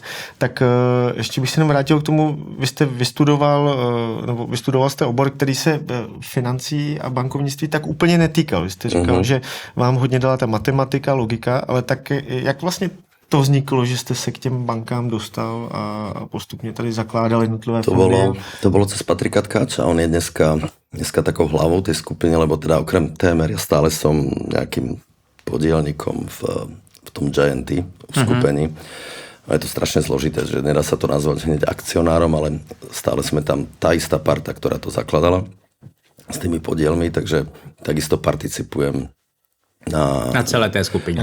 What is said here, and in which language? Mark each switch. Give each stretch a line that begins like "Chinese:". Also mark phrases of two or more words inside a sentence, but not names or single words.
Czech: Tak ještě bych se jenom vrátil k tomu, vy jste vystudoval jste obor, který se financí a bankovnictví tak úplně netýkal. Vy jste říkal, že vám hodně dala ta matematika, logika, ale tak jak vlastně to vzniklo, že jste se k těm bankám dostal a postupně tady zakládal jednotlivé fondy?
Slovak: To bolo cez Patrika Tkáča. On je dneska takou hlavou tej skupiny, lebo teda okrem TMR ja stále som nejakým podielnikom v tom Gianty, v skupení. Je to strašne zložité, že nedá sa to nazvať hneď akcionárom, ale stále sme tam tá istá parta, ktorá to zakladala s tými podielmi, takže takisto participujem na celé tej skupine.